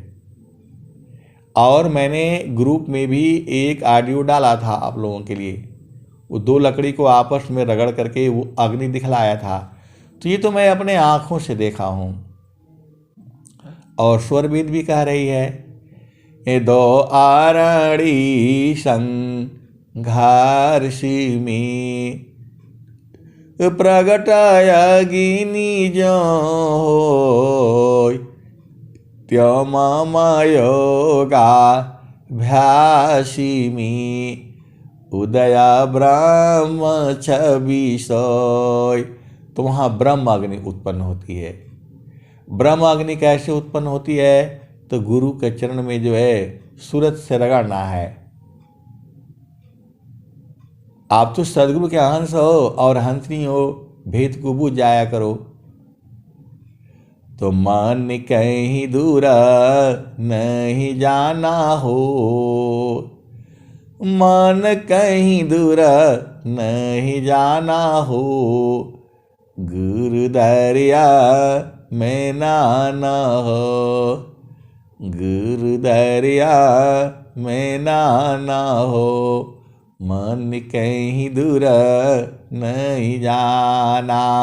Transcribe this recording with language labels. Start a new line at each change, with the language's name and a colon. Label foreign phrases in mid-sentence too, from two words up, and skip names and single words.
Hindi: और मैंने ग्रुप में भी एक ऑडियो डाला था आप लोगों के लिए, वो दो लकड़ी को आपस में रगड़ करके वो अग्नि दिखलाया था। तो ये तो मैं अपने आँखों से देखा हूँ। और स्वरवेद भी कह रही है, ये दो आरणी संघर्ष में प्रगटायगिनी जो होय त्यो मम योगाभ्यासिमी उदय ब्रह्मचर्य सोय। तो वहाँ ब्रह्म अग्नि उत्पन्न होती है। ब्रह्म अग्नि कैसे उत्पन्न होती है? तो गुरु के चरण में जो है सूरत से रगड़ना है। आप तो सदगुरु के हंस हो और हंसनी हो, भेद को बूझ जाया करो। तो मन कहीं दूर नहीं जाना हो, मन कहीं दूर नहीं जाना हो, गुरु दरिया में नाना हो, गुरु दरिया में नाना हो, मन कहीं दूर नहीं जाना।